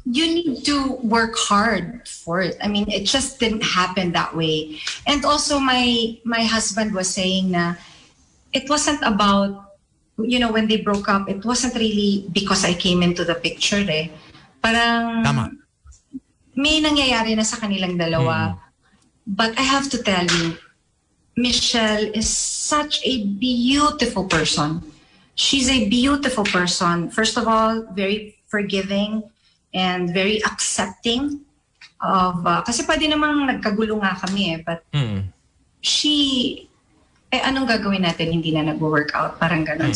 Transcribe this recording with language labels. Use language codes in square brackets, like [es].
[en] you need to work hard for it. I mean, it just didn't happen that way. And also, my husband was saying na it wasn't about, when they broke up, it wasn't really because I came into the picture eh. [tl] Parang Tama. may nangyayari na sa kanilang dalawa. [en] But I have to tell you, Michelle is such a beautiful person. She's a beautiful person. First of all, very forgiving and very accepting of, [tl] kasi pwede namang nagkagulo nga kami eh, [en] but she, [tl] anong gagawin natin, hindi na nag-work out, parang ganun.